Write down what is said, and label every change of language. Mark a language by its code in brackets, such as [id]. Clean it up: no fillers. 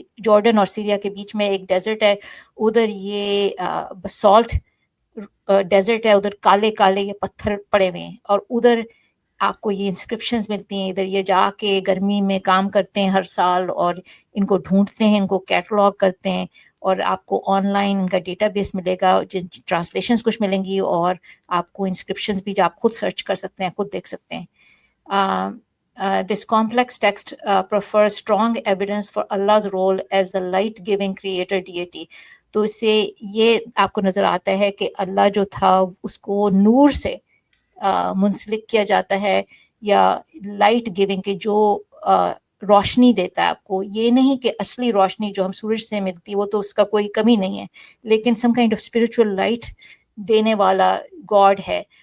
[ur] Jordan اور Syria کے بیچ میں ایک ڈیزرٹ ہے، ادھر یہ بسالٹ ڈیزرٹ ہے، ادھر کالے کالے یہ پتھر پڑے ہوئے ہیں، اور ادھر آپ کو یہ انسکرپشنز ملتی ہیں. ادھر یہ جا کے گرمی میں کام کرتے ہیں ہر سال، اور ان کو ڈھونڈتے ہیں، ان کو کیٹلاگ کرتے ہیں، اور آپ کو آن لائن ان کا ڈیٹا بیس ملے گا، جن ٹرانسلیشنز کچھ ملیں گی، اور آپ کو انسکرپشنز بھی جو آپ خود سرچ کر سکتے ہیں، خود دیکھ سکتے ہیں. [en] This complex text prefers strong evidence for Allah's role as the light-giving creator deity. [ur] تو اس سے یہ آپ کو نظر آتا ہے کہ اللہ جو تھا اس کو نور سے منسلک کیا جاتا ہے، یا [en] light giving [ur] کے جو روشنی دیتا ہے آپ کو. یہ نہیں کہ اصلی روشنی جو ہم سورج سے ملتی وہ تو اس کا کوئی کمی نہیں ہے، لیکن [en] some kind of spiritual light [ur] دینے والا گاڈ ہے.